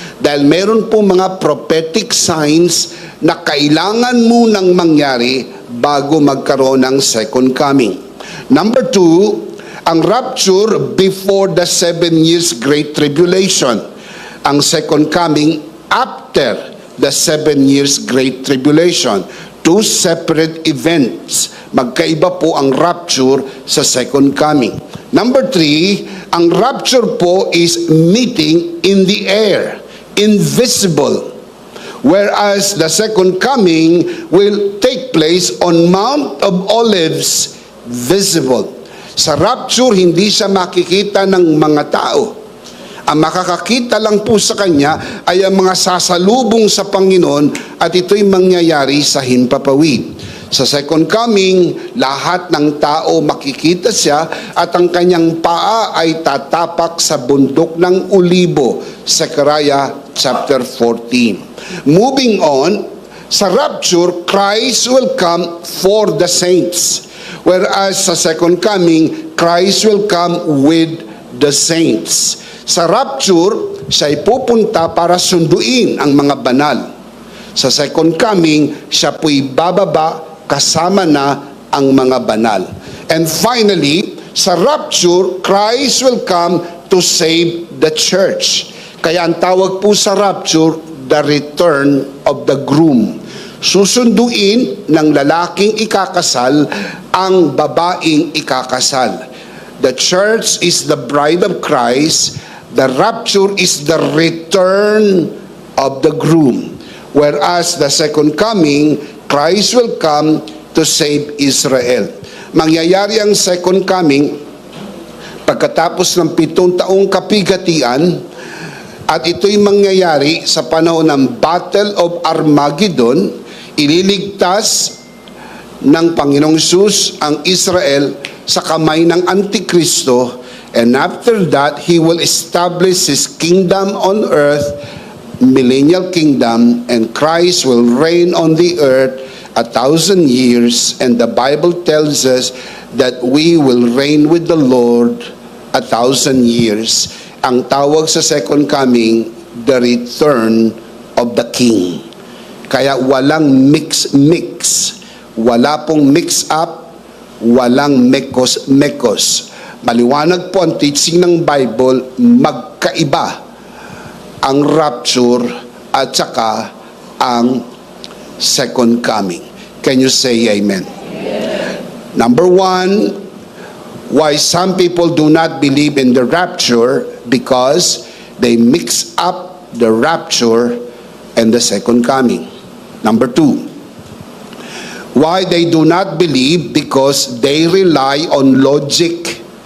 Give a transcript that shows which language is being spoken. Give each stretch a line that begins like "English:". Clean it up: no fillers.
Filipino: Dahil meron po mga prophetic signs na kailangan munang mangyari bago magkaroon ng second coming.
English: Number 2, ang rapture before the 7 years Great Tribulation. Ang second coming after the 7 years Great Tribulation. Two separate events.
Filipino: Magkaiba po ang rapture sa second coming.
English: Number 3, ang rapture po is meeting in the air, invisible. Whereas the second coming will take place on Mount of Olives, visible.
Filipino: Sa rapture, hindi siya makikita ng mga tao. Ang makakakita lang po sa kanya ay ang mga sasalubong sa Panginoon at ito'y mangyayari sa himpapawid. Sa second coming, lahat ng tao makikita siya at ang kanyang paa ay tatapak sa bundok ng Olibo.
English: Zechariah chapter 14. Moving on, sa rapture, Christ will come for the saints. Whereas sa second coming, Christ will come with the saints.
Filipino: Sa rapture, siya'y pupunta para sunduin ang mga banal. Sa second coming, siya po'y bababa kasama na ang mga banal.
English: And finally, sa rapture, Christ will come to save the church.
Filipino: Kaya ang tawag po sa rapture,
English: the return of the groom.
Filipino: Susunduin ng lalaking ikakasal ang babaeng ikakasal.
English: The church is the bride of Christ. The rapture is the return of the groom. Whereas the second coming, Christ will come to save Israel.
Filipino: Mangyayari ang second coming pagkatapos ng 7 taong kapigatian, at ito'y mangyayari sa panahon ng Battle of Armageddon. Ililigtas ng Panginoong Hesus ang Israel sa kamay ng Antikristo,
English: and after that, He will establish His kingdom on earth, millennial kingdom, and Christ will reign on the earth 1,000 years, and the Bible tells us that we will reign with the Lord 1,000 years.
Filipino: Ang tawag sa second coming,
English: the return of the King.
Filipino: Kaya walang mix-mix. Wala pong mix-up, walang mekos-mekos. Maliwanag po ang teaching ng Bible, magkaiba ang rapture at saka ang second coming.
English: Can you say amen? Number 1, why some people do not believe in the rapture, because they mix up the rapture and the second coming. Number 2, why they do not believe, because they rely on logic.